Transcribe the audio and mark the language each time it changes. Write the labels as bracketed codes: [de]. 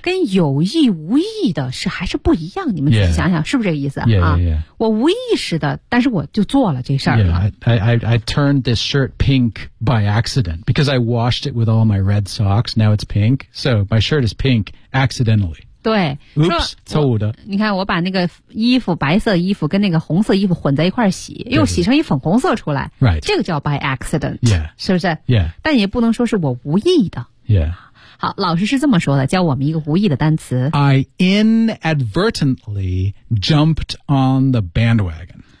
[zh] 跟有意无意的是还是不一样你们自己想想、是不是这个意思 [en] yeah, yeah, yeah. [zh] 啊我无意识的但是我就做了这事儿。 [en] Yeah, I turned this shirt pink by accident, because I washed it with all my red socks, now it's pink, so my shirt is pink accidentally. [zh] 对 Oops, 错误的你看我把那个衣服白色衣服跟那个红色衣服混在一块洗对对对又洗成一粉红色出来 [en] Right, [zh] 这个叫 by accident、 [en] yeah. [zh] 是不是、 [en] yeah. [zh] 但也不能说是我无意的、 [en] yeah. [zh] 好老师是这么说的教我们一个无意的单词 [en] I inadvertently jumped on the bandwagon